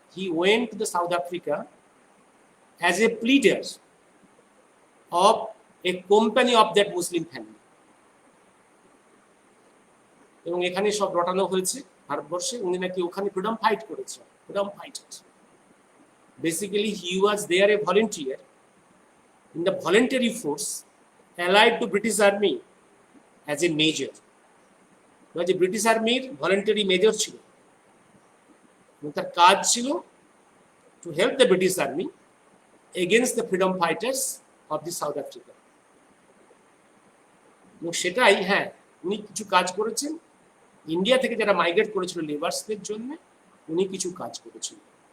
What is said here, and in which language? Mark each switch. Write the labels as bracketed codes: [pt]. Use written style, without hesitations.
[en] He went to the South Africa as a pleader of a company of that Muslim family. [bn] এবং এখানে সব রটানো হয়েছে ভারতবর্ষে, উনি নাকি ওখানে ফ্রিডম ফাইট করেছেন, freedom fighter. [en] Basically he was there a volunteer in the voluntary force allied to British Army as a major. [bn] যে ব্রিটিশ আর্মির ভলেন্টারি মেজর ছিল, তার কাজ ছিল [en] To help the British army against the freedom fighters of the South Africa. [bn] এবং সেটাই, হ্যাঁ, উনি কিছু কাজ করেছেন। ইন্ডিয়া থেকে যারা মাইগ্রেট করেছিল লেবার্সদের জন্য, উনি কিছু কাজ করেছিলেন।